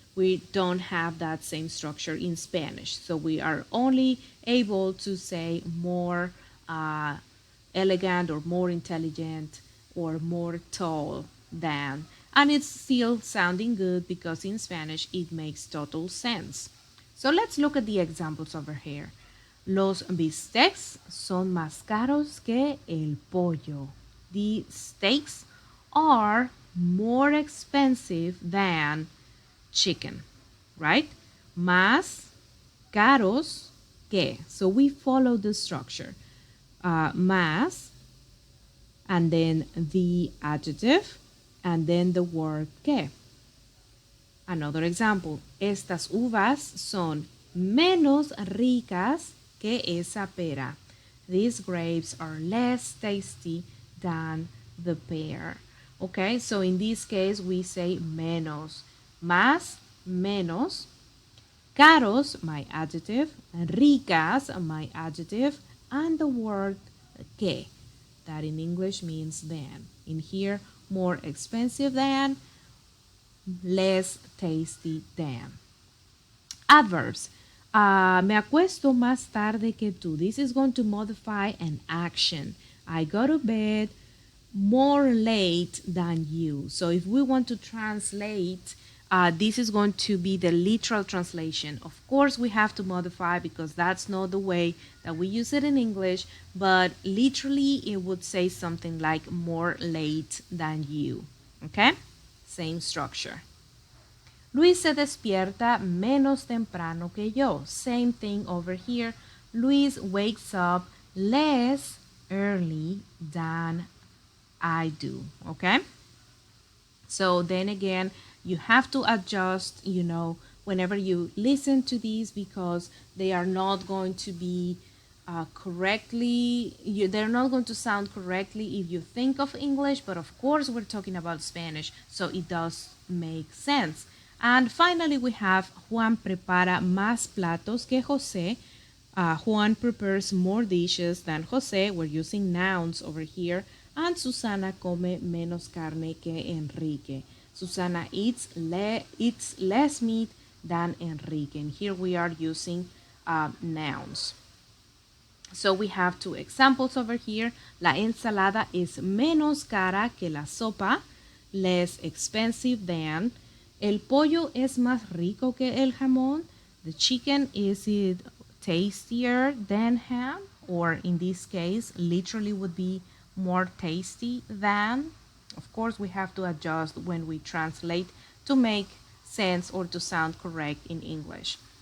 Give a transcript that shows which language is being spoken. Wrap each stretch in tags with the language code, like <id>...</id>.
<en>We don't have that same structure in Spanish. So we are only able to say more elegant or more intelligent or more tall than And it's still sounding good because in Spanish it makes total sense. So let's look at the examples over here.</en> <es>Los bistecs son más caros que el pollo.</es> <en>The steaks are more expensive than chicken, right?</en> <es>Más caros que.</es> <en>So we follow the structure. Más, and then the adjective, and then the word que. Another example.</en> <es>Estas uvas son menos ricas que esa pera.</es> <en>These grapes are less tasty than the pear. Okay, so in this case we say menos. Más, menos. Caros, my adjective. Ricas, my adjective. And the word que, that in English means than. In here, more expensive than, less tasty than. Adverbs.</en> <es>Me acuesto más tarde que tú.</es> <en>This is going to modify an action. I go to bed more late than you. So if we want to translate, this is going to be the literal translation. Of course, we have to modify because that's not the way that we use it in English, but literally it would say something like more late than you. Okay? Same structure.</en> <es>Luis se despierta menos temprano que yo.</es> <en>Same thing over here. Luis wakes up less early than I do. Okay? So then again, you have to adjust, whenever you listen to these because they are not going to be they're not going to sound correctly if you think of English, but of course we're talking about Spanish, so it does make sense. And finally, we have</en> <es>Juan prepara más platos que José.</es> <en>Juan prepares more dishes than José. We're using nouns over here. And</en> <es>Susana come menos carne que Enrique.</es> <en>Susana eats less meat than Enrique. And here we are using nouns. So we have two examples over here.</en> <es>La ensalada es menos cara que la sopa,</es> <en>less expensive than.</en> <es>El pollo es más rico que el jamón.</es> <en>The chicken is it tastier than ham, or in this case, literally would be more tasty than. Of course, we have to adjust when we translate to make sense or to sound correct in English.</en>